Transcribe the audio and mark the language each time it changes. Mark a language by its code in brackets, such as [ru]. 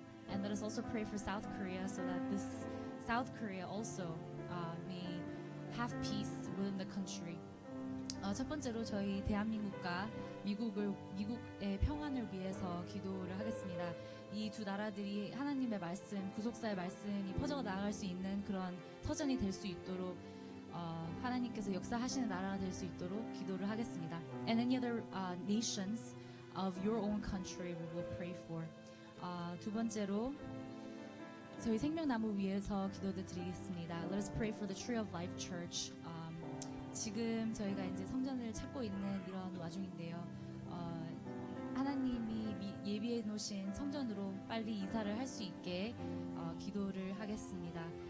[en] And let us also pray for South Korea so that this South Korea also may have peace within the country. [ko] 첫 번째로 저희 대한민국과 미국의 평안을 위해서 기도를 하겠습니다. 이 두 나라들이 하나님의 말씀, 구속사의 말씀이 퍼져 나갈 수 있는 그런 터전이 될 수 있도록 하나님께서 역사하시는 나라가 될 수 있도록 기도를 하겠습니다. [en] And any other nations of your own country we will pray for. [ko] 두 번째로 저희 생명나무 위에서 기도를 드리겠습니다. [en] Let us pray for the Tree of Life Church. [ko] 지금 저희가 이제 성전을 찾고 있는 이런 와중인데요. 하나님이 예비해 놓으신 성전으로 빨리 이사를 할 수 있게 기도를 하겠습니다.